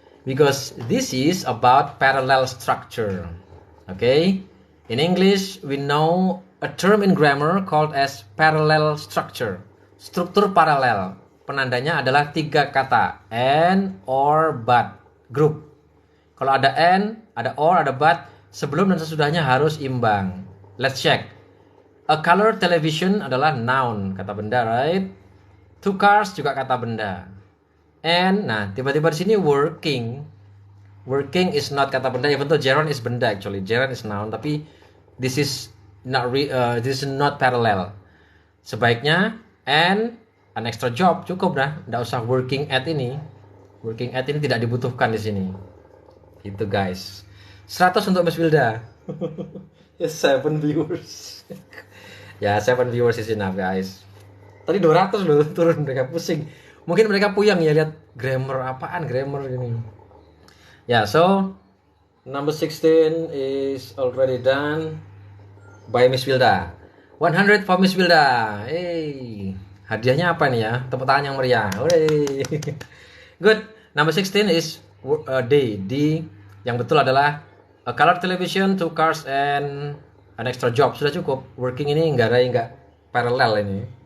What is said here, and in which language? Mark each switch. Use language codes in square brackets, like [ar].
[en] Because this is about parallel structure. Okay? In English, we know a term in grammar called as parallel structure. [id] Struktur paralel. Penandanya adalah tiga kata. And, or, but. Group. Kalau ada and, ada or, ada but, sebelum dan sesudahnya harus imbang. [en] Let's check. A color television [id] adalah [en] noun, [id] kata benda, [en] right? Two cars [id] juga kata benda. And, nah, tiba-tiba di sini working. [en] Working is not [id] kata benda. [en] Ya betul, gerund is benda actually. Gerund is noun, [id] tapi [en] this is not parallel. [id] Sebaiknya [en] and an extra job [id] cukup dah. Nggak usah [en] working at [id] ini. Working at ini tidak dibutuhkan di sini. Itu guys. 100 untuk Miss Wilda. 7 viewers. Ya, [en] 7 viewers is enough guys. [id] Tadi 200 loh turun, mereka pusing. Mungkin mereka puyang ya lihat grammar apaan grammar ini. Ya, [en] so number 16 is already done by Miss Wilda. 100 for Miss Wilda. Hey, [id] hadiahnya apa nih ya? Tepuk tangan yang meriah. [en] Hooray. Good. Number 16 is D. [id] D yang betul adalah [en] a color television, two cars, and an extra job. [id] Sudah cukup. Working ini nggak parallel ini.